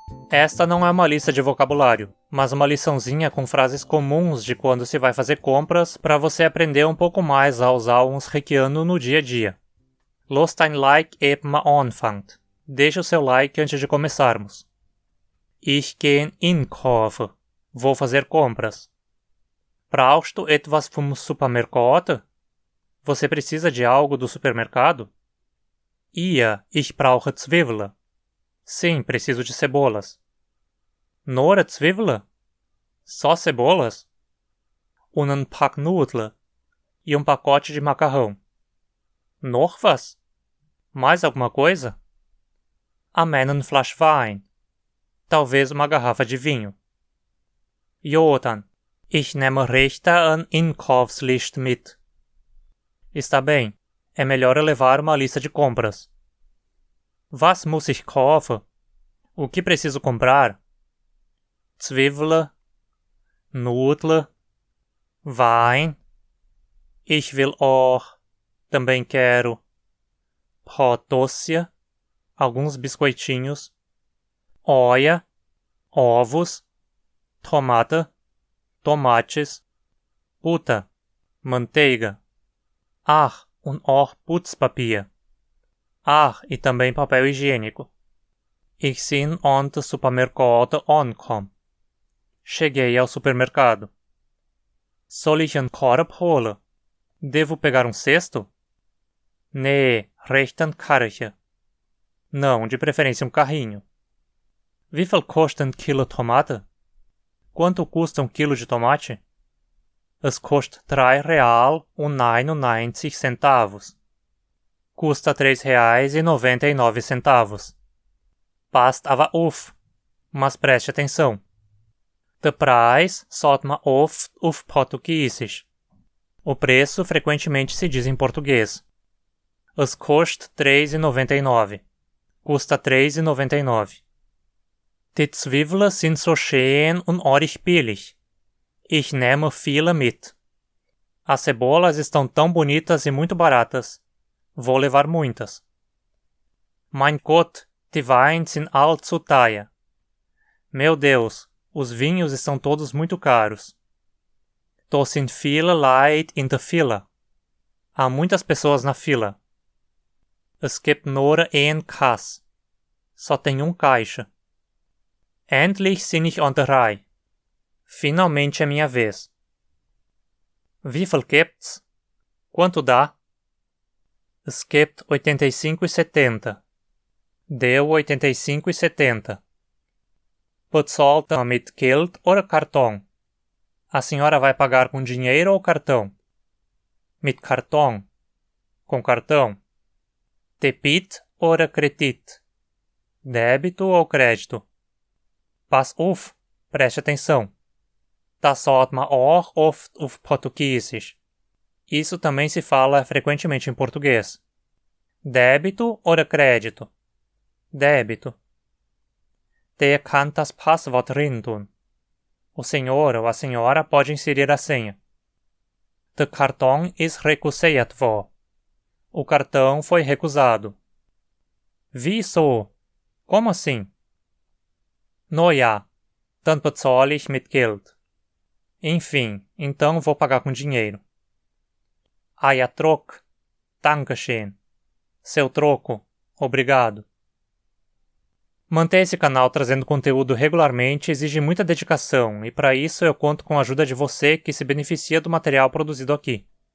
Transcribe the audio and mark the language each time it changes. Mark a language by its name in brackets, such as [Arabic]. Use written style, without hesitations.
[Portuguese] Esta não é uma lista de vocabulário, mas uma liçãozinha com frases comuns de quando se vai fazer compras para você aprender um pouco mais a usar o Hunsrickiano no dia a dia. [Hunsrik] Lasst ein Like eben anfangt. [Portuguese] Deixe o seu like antes de começarmos. [Hunsrik] Ich gehe einkaufen. [Portuguese] Vou fazer compras. [Hunsrik] Brauchst du etwas vom Supermercado? [Portuguese] Você precisa de algo do supermercado? [Hunsrik] Ja, ich brauche Zwiebeln. [Portuguese] Sim, preciso de cebolas. [Hunsrik] Nur Zwiebeln? [Portuguese] Só cebolas? [Hunsrik] Und ein Pack Nudeln. [Portuguese] E um pacote de macarrão. [Hunsrik] Noch was? [Portuguese] Mais alguma coisa? [Hunsrik] Einen Flasch Wein. [Portuguese] Talvez uma garrafa de vinho. [Hunsrik] Jotan, ich nehme recht eine Einkaufsliste mit. [Portuguese] Está bem, é melhor eu levar uma lista de compras. [Hunsrik] Was muss ich kaufen? [Portuguese] O que preciso comprar? [Hunsrik] Zwiebeln, Nudeln, Wein. Ich will auch, [Portuguese] também quero, [Hunsrik] Podossia, [Portuguese] alguns biscoitinhos, [Hunsrik] Eier, [Portuguese] ovos, [Hunsrik] tomate, tomates, Butter, [Portuguese] manteiga. [Hunsrik] Ach, und auch Putzpapier. [Portuguese] Ach, e também papel higiênico. [Hunsrik] Ich bin an den Supermercado angekommen. [Portuguese] Cheguei ao supermercado. [Hunsrik] Soll ich einen Korb holen? [Portuguese] Devo pegar um cesto? [Hunsrik] Nee, recht ein Karche. [Portuguese] Não, de preferência um carrinho. [Hunsrik] Wie viel kostet ein Kilo Tomate? [Portuguese] Quanto custa um quilo de tomate? [Hunsrik] Es kostet R$3,99. [Portuguese] Custa R$3,99. [Hunsrik] Passt aber auf. [Portuguese] Mas preste atenção. [Hunsrik] Der Preis sagt man oft auf Portugiesisch. [Portuguese] O preço frequentemente se diz em português. [Hunsrik] Es kostet R$3,99. [Portuguese] Custa R$3,99. [Hunsrik] Die Zwiebeln sind so schön und ordentlich billig. Ich nehme viele mit. [Portuguese] As cebolas estão tão bonitas e muito baratas. Vou levar muitas. [Hunsrik] Mein Gott, die Weine sind allzu teuer. [Portuguese] Meu Deus, os vinhos estão todos muito caros. [Hunsrik] Da sind viele Leute in der Fila. [Portuguese] Há muitas pessoas na fila. [Hunsrik] Es gibt nur ein Kass. [Portuguese] Só tem um caixa. [Hunsrik] Endlich bin ich an der Reihe. [Portuguese] Finalmente é minha vez. [Hunsrik] Wie viel gibt's? [Portuguese] Quanto dá? [Hunsrik] Es gibt 85,70. [Portuguese] Deu 85,70. [Hunsrik] Bezahlt man mit Geld oder Cartão? [Portuguese] A senhora vai pagar com dinheiro ou cartão? [Hunsrik] Mit Cartão. [Portuguese] Com cartão. [Hunsrik] Debit oder Kredit? [Portuguese] Débito ou crédito? [Hunsrik] Pass auf, [Portuguese] preste atenção. [Hunsrik] Das sagt man auch oft auf Portugiesisch. [Portuguese] Isso também se fala frequentemente em português. [Hunsrik] Débito oder crédito? Débito. Der kann das Passwort reintun. [Portuguese] O senhor ou a senhora pode inserir a senha. [Hunsrik] Der Karton ist recusiert worden. [Portuguese] O cartão foi recusado. [Hunsrik] Wieso? [Portuguese] Como assim? [Hunsrik] No ja, dann bezahle ich mit Geld. [Portuguese] Enfim, então vou pagar com dinheiro. [Hunsrik] Euer Trock. Dankeschön. [Portuguese] Seu troco. Obrigado. Manter esse canal trazendo conteúdo regularmente exige muita dedicação e para isso eu conto com a ajuda de você que se beneficia do material produzido aqui.